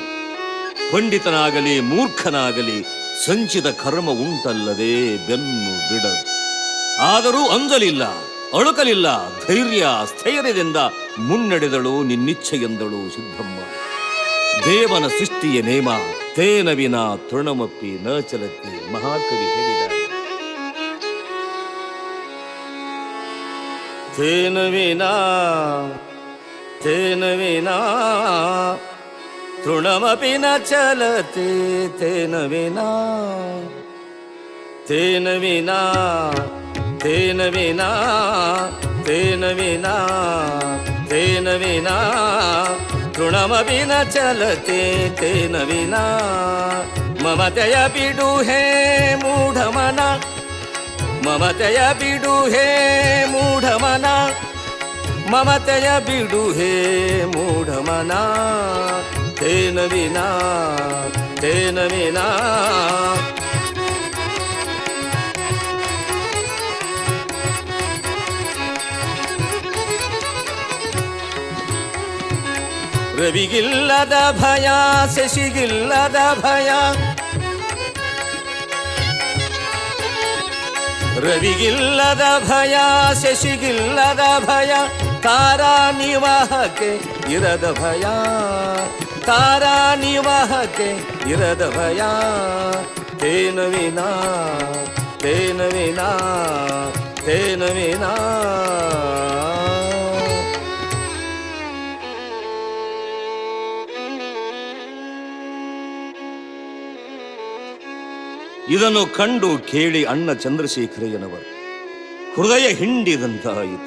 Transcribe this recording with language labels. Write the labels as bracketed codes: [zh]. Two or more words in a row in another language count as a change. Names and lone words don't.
[kn] ಪಂಡಿತನಾಗಲಿ ಮೂರ್ಖನಾಗಲಿ ಸಂಚಿತ ಕರ್ಮ ಉಂಟಲ್ಲದೆ ಬೆನ್ನು ಬಿಡದು. ಆದರೂ ಅಂಜಲಿಲ್ಲ, ಅಳುಕಲಿಲ್ಲ. ಧೈರ್ಯ ಸ್ಥೈರ್ಯದಿಂದ ಮುನ್ನಡೆದಳು ನಿನ್ನಿಚ್ಛೆಯೆಂದಳು ಸಿದ್ದಮ್ಮ. ದೇವನ ಸೃಷ್ಟಿಯ ನೇಮ, [sa] ತೇನ ವಿನ ತೃಣಮಪ್ಪಿ ನ ಚಲತಿ. [kn] ಮಹಾಕವಿ ಹೇಳಿದ, [sa] ತೇನ ವಿನಾ ತೃಣಮಪಿ ನ ಚಲತಿ. ತೇನ ವಿನಾ ತೇನ ವಿನಾ ತೇನ ವಿನಾ ತೇನ ವಿನಾ ತೇನ ವಿನಾ ತೃಣಮಪಿ ನ ಚಲತಿ. ತೇನ ವಿನಾ [kn] ಮಮತೆಯ ಬಿಡು ಹೇ ಮೂಢಮನ, ಮಮತೆಯ ಬಿಡು ಹೇ ಮೂಢಮನ, ಮಮತೆಯ ಬಿಡು ಹೇ ಮೂಢಮನ. [sa] ತೇನ ವಿನಾ ತೇನ ವಿನಾ [kn] ರವಿಗಿಲ್ಲದ ಭಯ, ಶಶಿಗಿಲ್ಲದ ಭಯ, ರವಿಗಿಲ್ಲದ ಭಯ, ಶಶಿಗಿಲ್ಲದ ಭಯ, ತಾರಾ ನಿವಾಹಕ್ಕೆ ಇರದ ಭಯ, ತಾರಾ ನಿವಾಹಕ್ಕೆ ಇರದ ಭಯ. [sa] ತೇನ ವಿನಾ ತೇನ ವಿನಾ ತೇನ ವಿನಾ. [kn] ಇದನ್ನು ಕಂಡು ಕೇಳಿ ಅಣ್ಣ ಚಂದ್ರಶೇಖರಯ್ಯನವರು ಹೃದಯ ಹಿಂಡಿದಂತಾಯಿತು.